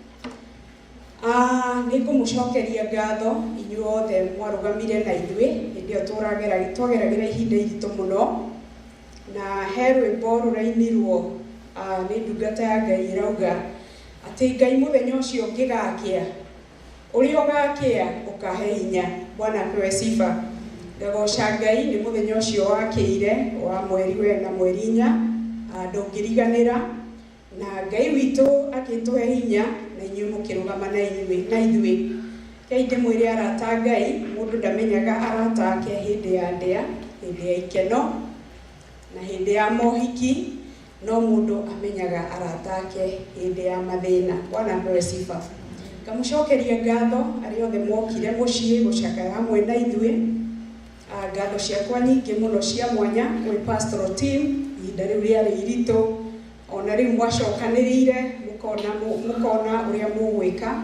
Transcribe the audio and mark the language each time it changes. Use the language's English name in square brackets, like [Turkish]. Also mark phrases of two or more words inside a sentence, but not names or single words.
[Kikuyu] Ni ngumucokeria ngatho inyuothe mwarugamire na ithui hindi iyo twageragira ihinda iritu muno. Na he rwimbo rurainirwo ni ndungata ya Ngai irauga ati Ngai muthenya ucio ngigakia uria ugakia ukahe hinya. [Swahili] Bwana apewe sifa. [Kikuyu] Ngagoca Ngai ni muthenya ucio wakire wa mweri wena mweri inya ndungiriganira na Ngai witu akituhe hinya na inyuĩ mukirugama na ithui. Kai ndimwire arata Ngai mundu ndamenyaga arata ake hindi ya ndia, hindi ya ikeno na hindi ya mohiki, no mundu amenyaga arata ake hindi ya mathina. [Swahili] Bwana apewe sifa. [Kikuyu] Ngamucokeria ngatho ari othe mokire mucii gucakaya hamwe na ithui. Ngatho ciakwa nyingi muno cia mwanya kwi [English] pastoral team [Kikuyu] ihinda riu riari iritu, ona riu mwacokanirire mukona uria mugwika.